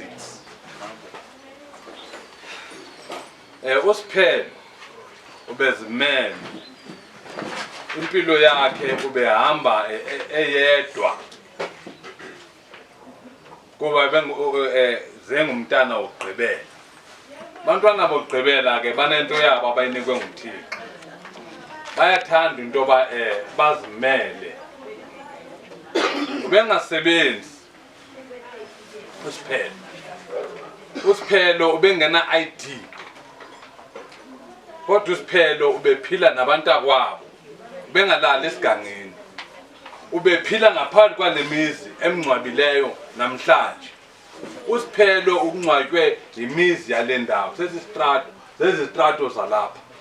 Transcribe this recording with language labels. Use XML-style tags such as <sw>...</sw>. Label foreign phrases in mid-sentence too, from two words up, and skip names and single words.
<xh>6 usiphelo ubezimele impilo yakhe ubehamba eyedwa kuba zengumntana ogqibela bantwana bogqibela ke banento yabo abayinikwe nguThixo bayathanda into bazimele ubengasebenzi usiphelo ubengena ID kodwa usiphelo ubephila nabantu akwabo bengalali esigangeni ubephila ngaphandle kwalemizi emngcwabileyo namhlanje usiphelo ukungcwatywe imizi yale ndawo sesistrato zalapha</xh>